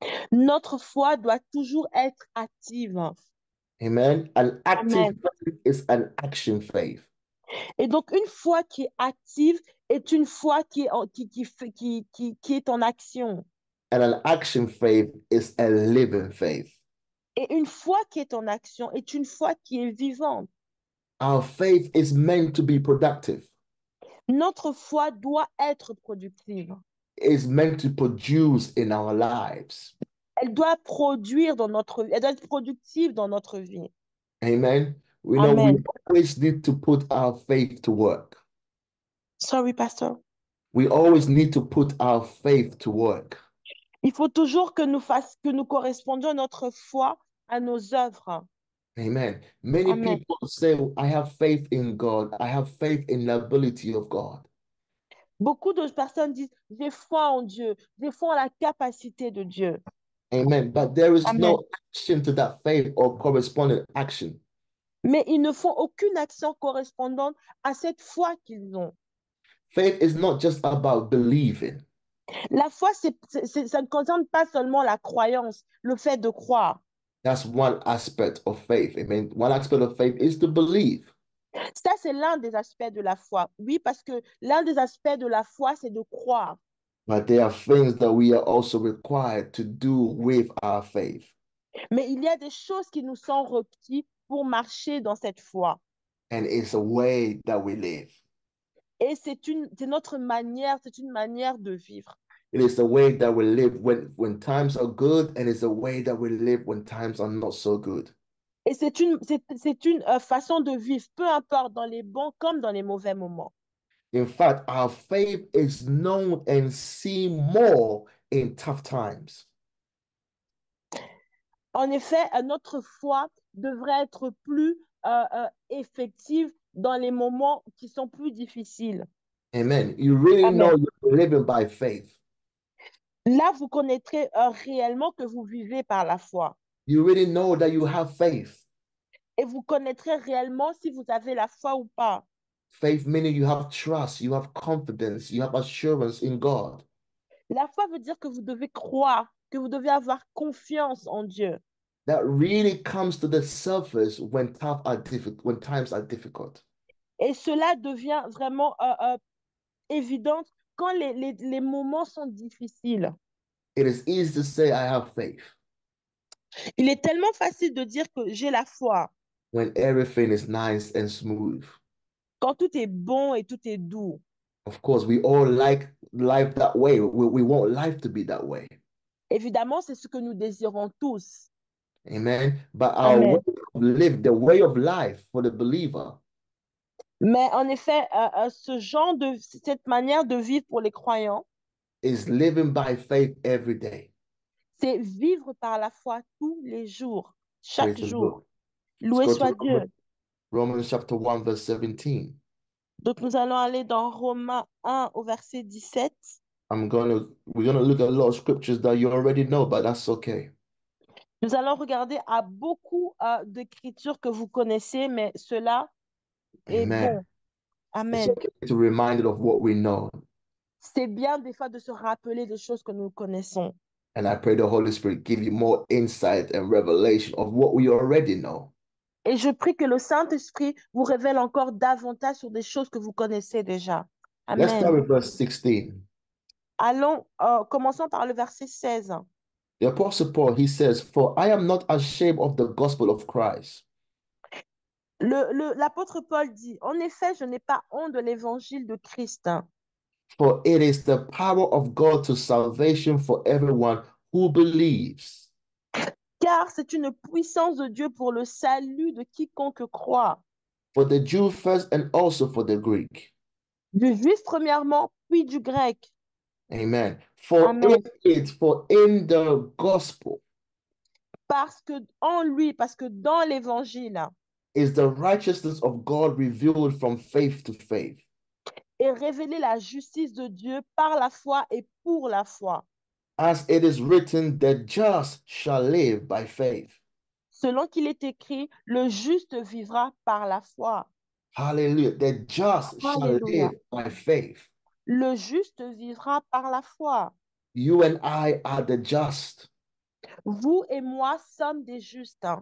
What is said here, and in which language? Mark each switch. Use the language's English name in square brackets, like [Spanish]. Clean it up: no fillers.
[French] Notre foi doit toujours être active. [English] Amen. An active Amen. faith is an action faith. [French] Et donc, une foi qui est active est une foi qui est en action. [English] And an action faith is a living faith. [French] Et une foi qui est en action est une foi qui est vivante. [English] Our faith is meant to be productive. [French] Notre foi doit être productive. [English] It's meant to produce in our lives. [French] Elle doit produire dans notre vie. Elle doit être productive dans notre vie. Amen. [English] We know we always need to put our faith to work. Sorry, pastor. We always need to put our faith to work. [French] Il faut toujours que nous correspondions notre foi à nos œuvres. [English] Amen. Many Amen. people say, I have faith in God. I have faith in the ability of God. [French] Beaucoup de personnes disent, j'ai foi en Dieu, j'ai foi en la capacité de Dieu. [English] Amen. But there is Amen. no action to that faith or corresponding action. [French] Mais ils ne font aucune action correspondante à cette foi qu'ils ont. [English] Faith is not just about believing. [French] La foi, ça ne concerne pas seulement la croyance, le fait de croire. [English] That's one aspect of faith. I mean, one aspect of faith is to believe. [French] Ça, c'est l'un des aspects de la foi. Oui, parce que l'un des aspects de la foi, c'est de croire. [English] But there are things that we are also required to do with our faith. [French] Mais il y a des choses qui nous sont requises pour marcher dans cette foi. [English] And it's a way that we live. [French] Et c'est notre manière, c'est une manière de vivre. [English] It is the way that we live when times are good, and it's the way that we live when times are not so good. [French] Et c'est une façon de vivre, peu importe dans les bons comme dans les mauvais moments. [English] In fact, our faith is known and seen more in tough times. [French] En effet, notre foi devrait être plus effective dans les moments qui sont plus difficiles. [English] Amen. You really know Amen. you're living by faith. [French] Là, vous connaîtrez réellement que vous vivez par la foi. [English] You really know that you have faith. [French] Et vous connaîtrez réellement si vous avez la foi ou pas. [English] Faith meaning you have trust, you have confidence, you have assurance in God. [French] La foi veut dire que vous devez croire, que vous devez avoir confiance en Dieu. [English] That really comes to the surface when when times are difficult. [French] Et cela devient vraiment évident quand les moments sont difficiles. [English] It is easy to say I have faith [French] Il est tellement facile de dire que j'ai la foi [English] when everything is nice and smooth. [French] quand tout est bon et tout est doux. [English] Of course, we all like life that way. We want life to be that way. [French] Évidemment, c'est ce que nous désirons tous. [English] Amen. But our way Amen. of live, the way of life for the believer [French] Mais en effet, cette manière de vivre pour les croyants, [English] is living by faith every day. [French] c'est vivre par la foi tous les jours, [English] Praise [French] chaque [English] the [French] jour. [English] Lord. Let's [French] Loué [English] go [French] soit [English] to [French] Dieu. [English] Romans chapter 1, verse 17. [French] Donc, nous allons aller dans Romains 1 au verset 17. [English] We're gonna look at a lot of scriptures that you already know, but that's okay. [French] Nous allons regarder à beaucoup d'écritures que vous connaissez, mais cela est Amen. bon. [English] It's Amen. okay to be reminded of what we know. [French] C'est bien des fois de se rappeler des choses que nous connaissons. [English] And I pray the Holy Spirit give you more insight and revelation of what we already know. [French] Et je prie que le Saint-Esprit vous révèle encore davantage sur des choses que vous connaissez déjà. [English] Let's start Amen. with verse 16. [French] Allons, commençons par le verset 16. [English] The Apostle Paul, he says, "For I am not ashamed of the gospel of Christ, [French] L'apôtre Paul dit, en effet, je n'ai pas honte de l'évangile de Christ, [English] for it is the power of God to salvation for everyone who believes, [French] car c'est une puissance de Dieu pour le salut de quiconque croit, [English] for the Jew first and also for the Greek." [French] du juif premièrement, puis du grec. [English] Amen. For Amen. for in the gospel [French] Parce que dans l'évangile [English] is the righteousness of God revealed from faith to faith. [French] est révélée la justice de Dieu par la foi et pour la foi. [English] As it is written, the just shall live by faith. [French] Selon qu'il est écrit, le juste vivra par la foi. [English] Hallelujah. The just shall [French] Alléluia. [English] live by faith. [French] Le juste vivra par la foi. [English] You and I are the just. [French] Vous et moi sommes des justes.